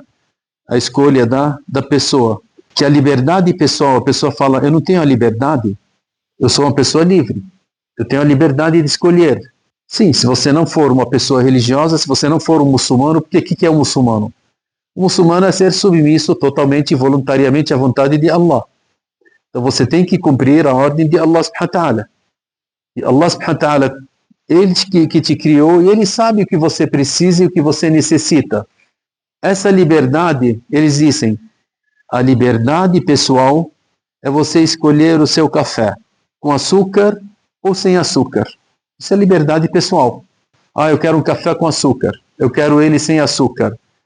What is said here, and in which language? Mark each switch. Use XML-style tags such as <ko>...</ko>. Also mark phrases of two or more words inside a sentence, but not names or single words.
<pt>A escolha da pessoa, que a liberdade pessoal, a pessoa fala, eu não tenho a liberdade, eu sou uma pessoa livre, eu tenho a liberdade de escolher. Sim, se você não for uma pessoa religiosa, se você não for um muçulmano, porque o que é um muçulmano? O muçulmano é ser submisso totalmente e voluntariamente à vontade de Allah. Então você tem que cumprir a ordem de</pt> <ar>الله سبحانه وتعالى. E الله سبحانه وتعالى,</ar> <pt>ele que te criou, e ele sabe o que você precisa e o que você necessita. Essa liberdade, eles dizem, a liberdade pessoal é você escolher o seu café com açúcar ou sem açúcar. Isso é liberdade pessoal. Ah, eu quero um café com açúcar, eu quero ele sem açúcar.</pt>